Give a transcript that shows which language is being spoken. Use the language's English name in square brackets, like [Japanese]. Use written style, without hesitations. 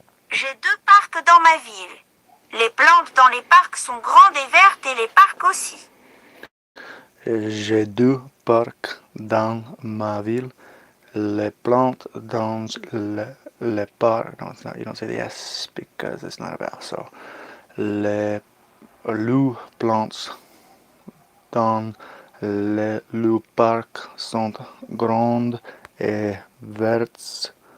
[French] J'ai deux parcs dans ma ville. Les plantes dans les parcs sont grandes et vertes et les parcs aussi. J'ai deux parcs dans ma ville. Les plantes dans le parc. [English] No, it's not. You don't say the S because it's not a vowel. So, [French] les plantes dans le parc sont grandes et vertes.